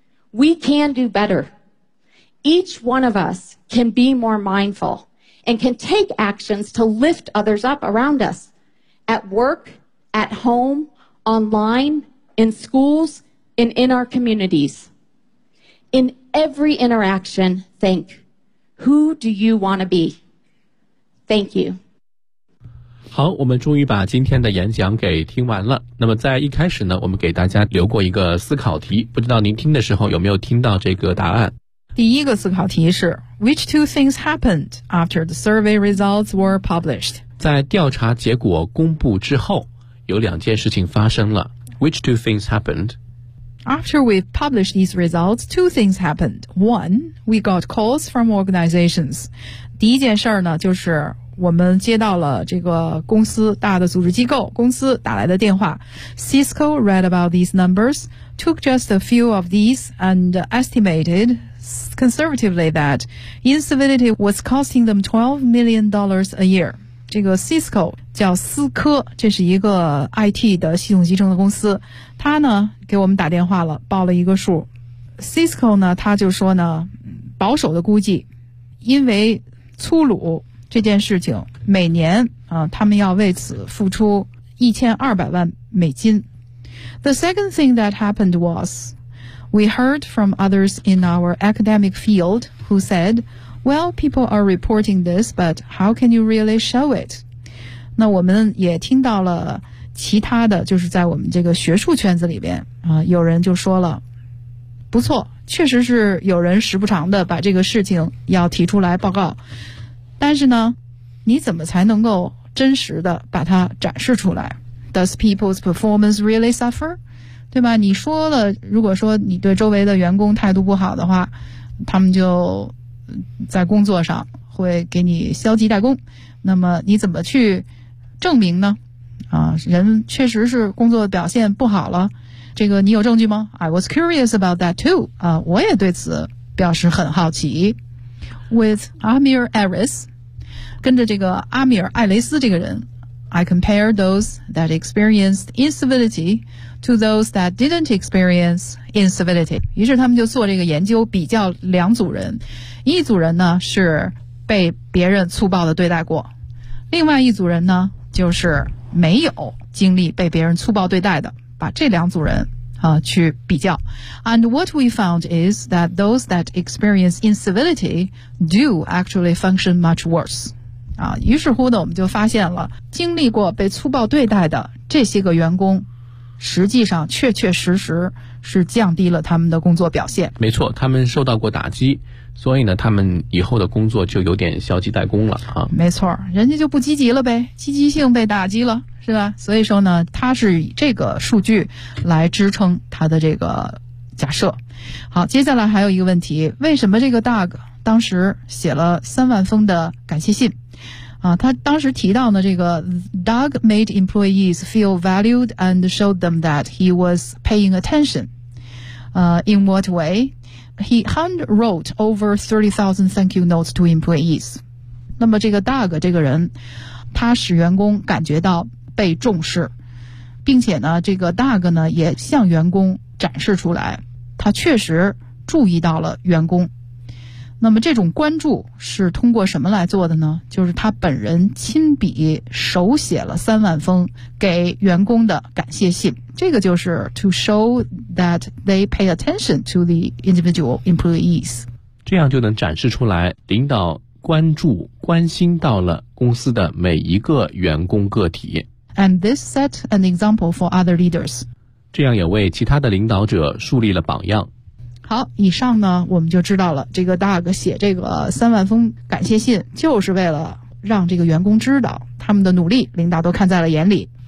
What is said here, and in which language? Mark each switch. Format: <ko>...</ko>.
<en>We can do better. Each one of us can be more mindful and can take actions to lift others up around us, at work, at home, online, in schools, and in our communities. In every interaction, think, who do you want to be? Thank you.</en> <zh>好，我们终于把今天的演讲给听完了。那么在一开始呢，我们给大家留过一个思考题，不知道您听的时候有没有听到这个答案。第一个思考题是</zh> <en>Which two things happened after the survey results were published?</en> <zh>在调查结果公布之后，有两件事情发生了。</zh> <en>Which two things happened? After we published these results, two things happened. One, we got calls from organizations.</en> <zh>第一件事呢，就是我们接到了这个公司大的组织机构公司打来的电话。</zh> <en>Cisco read about these numbers, took just a few of these and estimated conservatively that incivility was costing them $12 million a year.</en> <zh>这个 Cisco 叫思科，这是一个 IT 的系统集成的公司，他呢给我们打电话了，报了一个数。 Cisco 呢，他就说呢，保守的估计，因为粗鲁这件事情，每年啊，他们要为此付出$1,200,000。</zh> <en>The second thing that happened was we heard from others in our academic field who said, well, people are reporting this, but how can you really show it?</en> <zh>那我们也听到了其他的，就是在我们这个学术圈子里边啊，有人就说了，不错，确实是有人时不常的把这个事情要提出来报告，但是呢，你怎么才能够真实的把它展示出来？</zh> <en>Does people's performance really suffer?</en> <zh>对吧，你说了，如果说你对周围的员工态度不好的话，他们就在工作上会给你消极怠工，那么你怎么去证明呢？啊，人确实是工作表现不好了，这个你有证据吗？</zh> <en>I was curious about that too.</en> <zh>啊，我也对此表示很好奇。</zh> <en>With Amir Aris,</en> <zh>跟着这个阿米尔·艾雷斯这个人，</zh> <en>I compare those that experienced incivility to those that didn't experience incivility.</en> <zh>于是他们就做这个研究，比较两组人。一组人呢是被别人粗暴的对待过，另外一组人呢就是没有经历被别人粗暴对待的，把这两组人啊去比较。</zh> <en>And what we found is that those that experience incivility do actually function much worse.</en> <zh>啊，于是乎呢，我们就发现了经历过被粗暴对待的这些个员工，实际上确确实实是降低了他们的工作表现。没错，他们受到过打击，所以呢，他们以后的工作就有点消极怠工了啊。没错，人家就不积极了呗，积极性被打击了。是吧？所以说呢，他是以这个数据来支撑他的这个假设。好，接下来还有一个问题，为什么这个 Doug 当时写了30,000封的感谢信？啊，他当时提到呢，这个</zh> <en>Doug made employees feel valued and showed them that he was paying attention. In what way? He handwrote over 30,000 thank you notes to employees.</en> <zh>那么这个 Doug 这个人，他使员工感觉到被重视，并且呢，这个 Doug 呢也向员工展示出来，他确实注意到了员工。那么这种关注是通过什么来做的呢？就是他本人亲笔手写了30,000封给员工的感谢信。这个就是</zh> <en>to show that they pay attention to the individual employees.</en> <zh>这样就能展示出来领导关注、关心到了公司的每一个员工个体。</zh> <en>And this set an example for other leaders.</en> <zh>这样也为其他的领导者树立了榜样。好，以上呢我们就知道了，这个 Doug 写这个三万封感谢信就是为了让这个员工知道他们的努力领导都看在了眼里。</zh>